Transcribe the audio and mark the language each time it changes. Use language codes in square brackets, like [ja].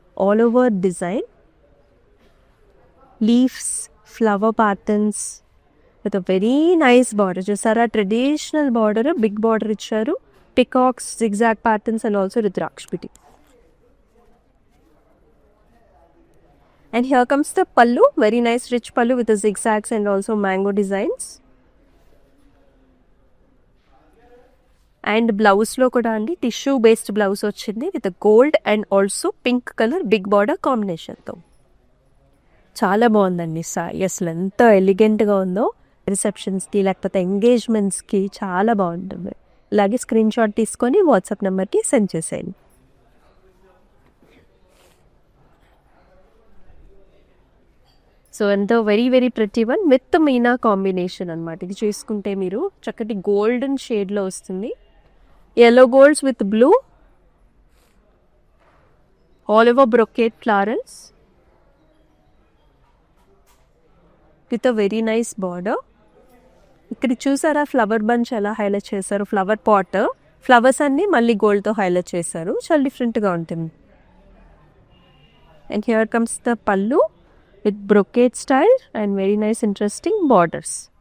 [en] All over design leaves, flower patterns with a very nice border. చూసారా traditional border, big border ఇచ్చారు. Peacocks, zigzag patterns and also rudraksha buti. And here comes the pallu, very nice rich pallu with the zigzags and also mango designs. And [te] బ్లౌజ్లో కూడా అండి [en] Tissue based blouse వచ్చింది with gold and also pink colour big border కాంబినేషన్తో. [te] చాలా బాగుందండి sorry. అసలు ఎంత ఎలిగెంట్గా ఉందో. రిసెప్షన్స్కి లేకపోతే ఎంగేజ్మెంట్స్కి చాలా బాగుంటుంది. అలాగే స్క్రీన్ షాట్ తీసుకొని వాట్సాప్ నెంబర్కి సెండ్ చేసేయండి. [en] So ఎంతో very pretty one with meena combination అనమాట. [te] ఇది చూసుకుంటే మీరు చక్కటి గోల్డెన్ షేడ్లో వస్తుంది. [en] yellow golds with blue, all over brocade florals with a very nice border. [te] ఇక్కడ చూసారా ఫ్లవర్ బంచ్ ఎలా హైలైట్ చేశారు. ఫ్లవర్ పాట్ ఫ్లవర్స్ అన్ని మళ్ళీ గోల్డ్తో హైలైట్ చేశారు. చాలా డిఫరెంట్గా ఉంటుంది. [en] And here comes the pallu with brocade style and very nice interesting borders.